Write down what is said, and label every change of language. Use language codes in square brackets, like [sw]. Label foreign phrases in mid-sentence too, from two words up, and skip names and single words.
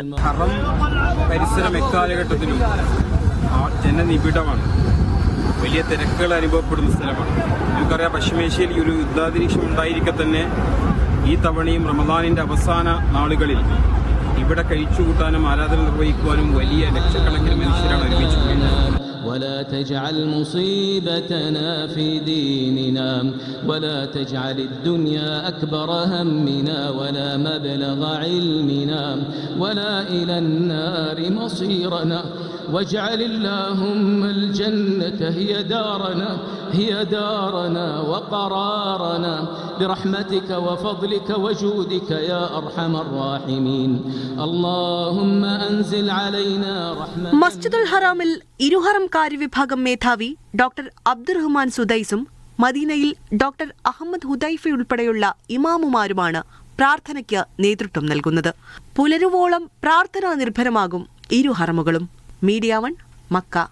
[ml] ഹറം പരിസരം എക്കാലഘട്ടത്തിലും ജനനിബിഡമാണ്, വലിയ തിരക്കുകൾ അനുഭവപ്പെടുന്ന സ്ഥലമാണ്. നമുക്കറിയാം, പശ്ചിമേഷ്യയിൽ ഈ ഒരു യുദ്ധാന്തരീക്ഷം ഉണ്ടായിരിക്കെ തന്നെ ഈ തവണയും റമദാനിന്റെ അവസാന നാളുകളിൽ ഇവിടെ കഴിച്ചുകൂട്ടാനും ആരാധന നിർവഹിക്കുവാനും വലിയ ലക്ഷക്കണക്കിന് മനുഷ്യരാണ് ഒരുമിച്ച്. [ar] ولا تجعل مصيبتنا في ديننا ولا تجعل الدنيا أكبر همنا ولا مبلغ علمنا ولا إلى النار مصيرنا واجعل اللهم الجنة هي دارنا وقرارنا برحمتك وفضلك وجودك يا أرحم الراحمين اللهم أنزل علينا رحمة. [ml] മസ്ജിദുൽ ഹറാമിൽ ഇരുഹറം കാര്യവിഭാഗം മേധാവി ഡോക്ടർ അബ്ദുറഹ്മാൻ സുദൈസും മദീനയിൽ ഡോക്ടർ അഹമ്മദ് ഹുദൈഫ ഉൾപ്പെടെയുള്ള ഇമാമുമാരുമാണ് പ്രാർത്ഥനയ്ക്ക് നേതൃത്വം നൽകുന്നത്. പുലരുവോളം പ്രാർത്ഥനാ നിർഭരമാകും ഇരുഹറമുകളും. മീഡിയ 1 മക്ക.